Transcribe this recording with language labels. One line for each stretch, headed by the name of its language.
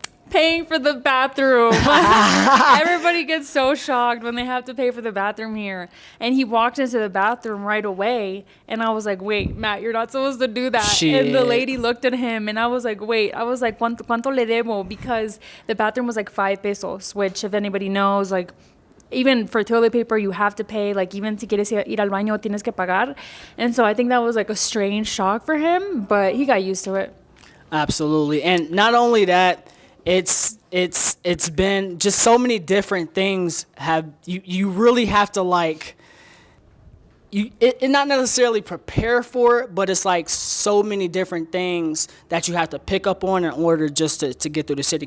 English: Paying for the bathroom. Everybody gets so shocked when they have to pay for the bathroom here. And he walked into the bathroom right away. And I was like, wait, Matt, you're not supposed to do that. Shit. And the lady looked at him and I was like, wait. I was like,
Spanish: ¿Cuánto le debo?
English: Because the bathroom was like 5 pesos, which if anybody knows, even for toilet paper, you have to pay. Even
Spanish: si quieres ir al baño, tienes que pagar.
English: And so I think that was a strange shock for him, but he got used to it. Absolutely. And not only that, it's been just so many different things you really have to not necessarily prepare for it, but it's so many different things that you have to pick up on in order just to get through the city.